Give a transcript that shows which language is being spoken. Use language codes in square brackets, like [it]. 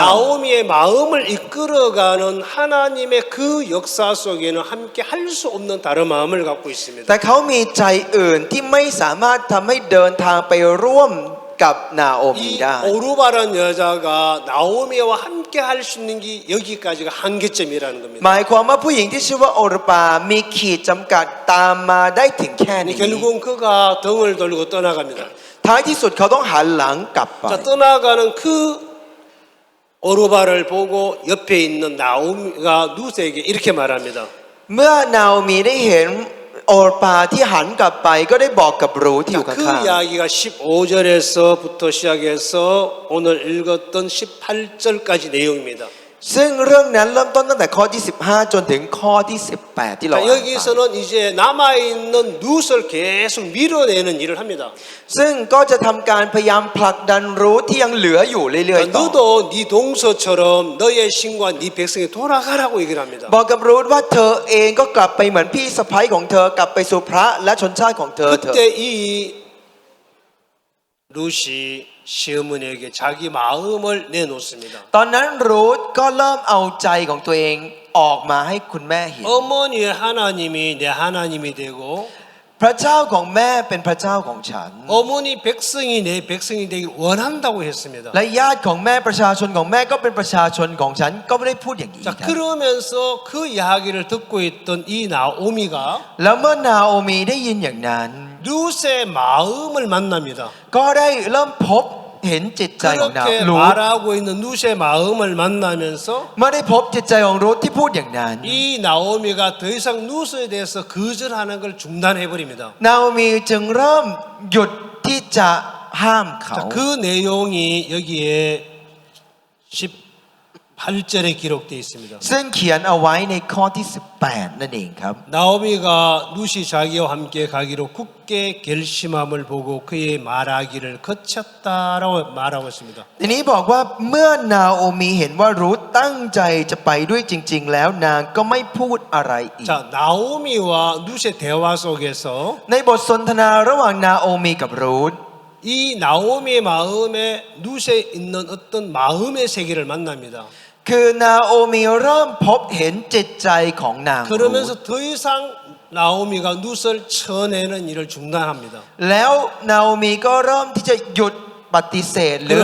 [ko] 나오미의 마음을 이끌어가는 하나님의 그 역사 속에는 함께 할 수 없는 다른 마음을 갖고 있습니다. [th] แต่เขามีใจอื่นที่ไม่สามารถทำให้เดินทางไปร่วมกับนาโอมี 이 ได้ [ko] 오르바란 여자가 나오미와 함께 할 수 있는 게 여기까지가 한계점이라는 겁니다. [th] หมายความว่าผู้หญิงที่ชื่อว่าโอรปามีขีดจำกัดตามมาได้ถึงแค่นี้ [ko] 결국은 그가 등을 돌리고 떠나갑니다. [th] ท้ายที่สุดเขาต้องหันหลังกลับไป [ko] 자, 떠나가는 그 오르바를 보고 옆에 있는 나오미가 룻에게 이렇게 말합니다. [th] เมื่อนาโอมีได้เห็นโอรปาที่หันกลับไปก็ได้บอกกับรูธที่อยู่ 자, ข้าง [ko] 그 이야기가 15절에서부터 시작해서 오늘 읽었던 18절까지 내용입니다. [th] ๆซึ่งเรื่องนั้นเริ่มต้นตั้งแต่ข้อที่15จนถึงข้อที่18ที่เรา 자, อ่านไป [ko] 여기서는 이제 남아있는 룻을 계속 밀어내는 일을 합니다. [th] ซึ่งก็จะทำการพยายามผลักดันรูธที่ยังเหลืออยู่เรื่อย 자, ๆต่อ [ko] 너도 네 동서처럼 너의 신과 네 백성이 돌아가라고 얘기를 합니다. [th] บอกกับรูธว่าเธอเองก็กลับไปเหมือนพี่สะใภ้ของเธอกลับไปสู่พระและชนชาติของเธอ [ko] 그때 이 룻이 시어머니에게 자기 마음을 내놓습니다. [th] ตอนนั้นรูธก็เริ่มเอาใจของตัวเองออกมาให้คุณแม่เห็น [ko] 어머니의 하나님이 내 하나님이 되고 พ [th] พระเจ้าของแม่เป็นพระเจ้าของฉัน [ko] 어머니 백성이 내 백성이 되길 원한다고 했습니다. [th] และญาติของแม่ประชาชนของแม่ก็เป็นประชาชนของฉันก็ไม่ได้พูดอย่างนี้ 자 ครับ [ko] 그러면서 그 이야기를 듣고 있던 이 나오미가 [th] แล้วเมื่อนาโอมีได้ยินอย่างนั้น [ko] 룻의 마음을 만납니다. [th] ก็ได้เริ่มพบเห็นจิตใจของนา [ko] 그렇게 [th] รูธ [ko] 말하고 있는 룻의 마음을 만나면서 [th] เมื่อได้พบจิตใจของรูธที่พูดอย่างนั้น [ko] 이 나오미가 더 이상 룻에 대해서 거절하는 걸 중단해 버립니다. [th] นาโอมีจึงเริ่มหยุดที่จะห้ามเขา [ko] 자, 그 내용이 여기에 18절에 기록되어 있습니다. [th] ซึ่งเขียนเอาไว้ในข้อที่18นั่นเองครับ [ko] 나오미가 룻이 자기와 함께 가기로 굳게 결심함을 보고 그의 말하기를 거쳤다라고 말하고 있습니다. [th] ทีนี้บอกว่าเมื่อนาโอมีเห็นว่ารูธตั้งใจจะไปด้วยจริง ๆ แล้วนางก็ไม่พูดอะไรอีก [ko] 자, 나오미와 룻의 대화 속에서 [th] ในบทสนทนาระหว่างนาโอมีกับรูธ [ko] 이 나오미의 마음에 룻에 있는 어떤 마음의 세계를 만납니다. [th] คือนาโอมีเริ่มพบเห็นจิตใจของนางรูธ [ko] 그러면서 더 이상 나오미가 룻을 쳐내는 일을 중단합니다. [th] แล้วนาโอมีก็เริ่มที่จะหยุดปฏิเสธหรือ